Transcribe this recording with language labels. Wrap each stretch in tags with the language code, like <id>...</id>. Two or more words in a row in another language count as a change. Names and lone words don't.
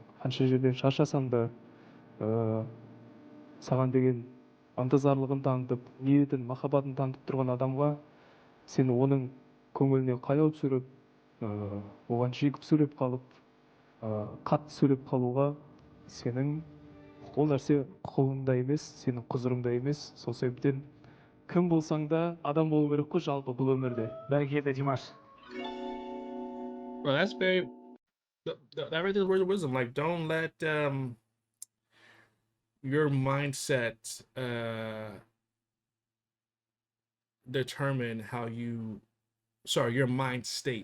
<kk>Қанша жерден шаршасаң да саған деген ынтызарлығын танытып, ниетін, махаббатын танытып тұрған адамға сен оның көңіліне қаяу түсіріп, оған жегіп сөйлеп қалып, қатты сөйлеп қалуға сенің ол нәрсе құқығыңда емес, сенің құзырыңда емес. Сол себептен кім болсаң да адам болу керек қой жалпы бұл өмірде. Бәрекелді, Димаш.</kk> <en>Well, that's very that right there is word of wisdom. Like, don't let your mindset determine how you. Sorry, your mind state.</en>